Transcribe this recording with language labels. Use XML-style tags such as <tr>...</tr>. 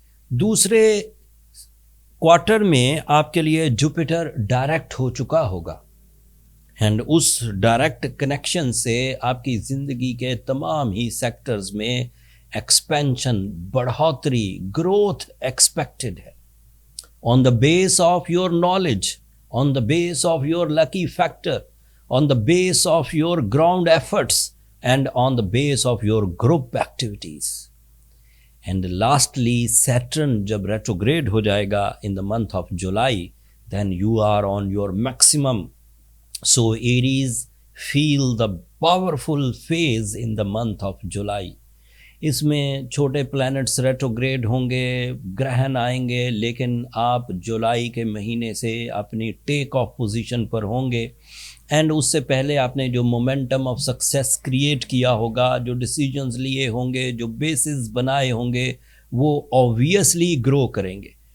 <ur>دوسرے کوارٹر میں آپ کے لیے جوپیٹر ڈائریکٹ ہو چکا ہوگا، اینڈ اس ڈائریکٹ کنیکشن سے آپ کی زندگی کے تمام ہی سیکٹرز میں ایکسپینشن، بڑھوتری، گروتھ ایکسپیکٹڈ ہے.</ur> <en>On the base of your knowledge, on the base of your lucky factor, on the base of your ground efforts and on the base of your group activities. And lastly Saturn</en> <ur>جب ریٹروگریڈ ہو جائے گا</ur> <en>In the month of July, then you are on your maximum. So Aries feel the powerful phase in the month of July.</en> <ur>اس میں چھوٹے plants ریٹروگریڈ ہوں گے، گرہن آئیں گے، لیکن آپ جولائی کے مہینے سے اپنی ٹیک آف پوزیشن پر ہوں گے. اینڈ اس سے پہلے آپ نے جو مومنٹم آف سکسیس کریٹ کیا ہوگا، جو ڈیسیجنز لیے ہوں گے، جو بیسز بنائے ہوں گے، وہ آبویسلی گرو کریں گے.</ur>